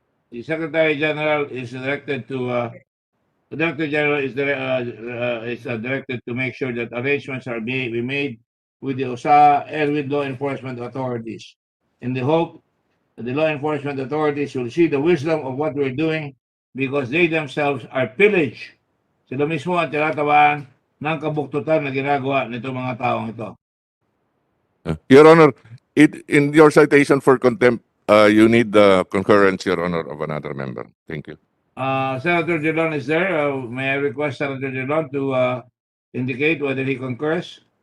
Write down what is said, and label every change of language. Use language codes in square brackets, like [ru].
[en] The Secretary General is directed to the Director General is directed to make sure that arrangements are be made with the OSA and with law enforcement authorities, in the hope that the law enforcement authorities will see the wisdom of what we're doing because they themselves are pillage. [tl] Sila mismo ang tinatabaan ng kabuktutan na ginagawa nito mga taong ito. [en] Your Honor, in your citation for contempt, you need the concurrence, Your Honor, of another member. Thank you. Senator Dillon is there. May I request Senator Dillon to indicate whether he concurs?